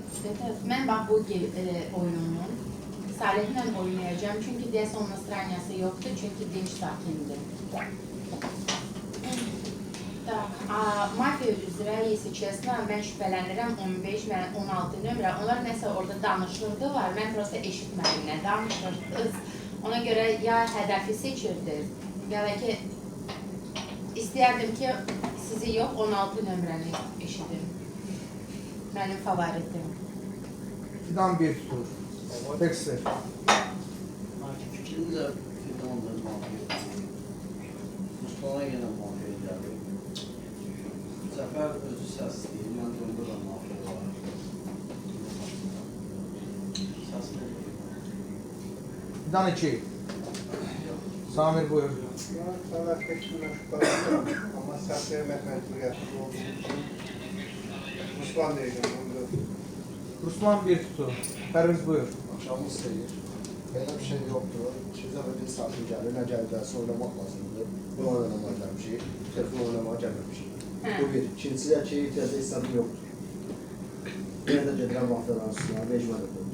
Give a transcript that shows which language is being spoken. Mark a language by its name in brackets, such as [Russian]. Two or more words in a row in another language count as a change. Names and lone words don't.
[Azerbaijani] Mən bax bu oyunun Salihlə oynayacağım. Çünki deyəsə onun straniyası yoxdur. Çünki dinç sakindir. Mafiya üzrə, [Russian] если честно, [Azerbaijani] mən şübhələnirəm 15 və 16 nömrə. Onlar nəsə orada danışırdılar. Mən prosta eşitmədim nə danışırdınız. Ona görə ya hədəfi seçirdiniz, ya da ki istəyərdim ki sizi yox 16 nömrəni eşidim. Mənim favoritim. Fidan bir tutur. Dexter. Fikrimizə Fidan'dır mafiya. Mustafa'ya yenə mafiya gəldi. Zəfər özü səsliyir, mən döndür da mafiya var. Səsliyir. Fidan 2. Samir buyur. [Turkish] Ben sana tekrar şüpheleniyorum ama sahte mecburiyetli olduğu için Ruslan diyeceğim. [Azerbaijani] Ruslan bir tutur. Pərviz buyur. Axşamınız xeyir. Belə bir şey yoxdur. İkimizə bir saatı gəlir, nə gəlirsə oynamaq lazımdır. Bu oynamağa gəlmişik, telefon oynamağa gəlməmişik. Bu bir. İkincisi ki, ihtiyacı hesabım yoxdur. Yenə də gedirəm mafiyaların üstünə, rejimə də qoyur.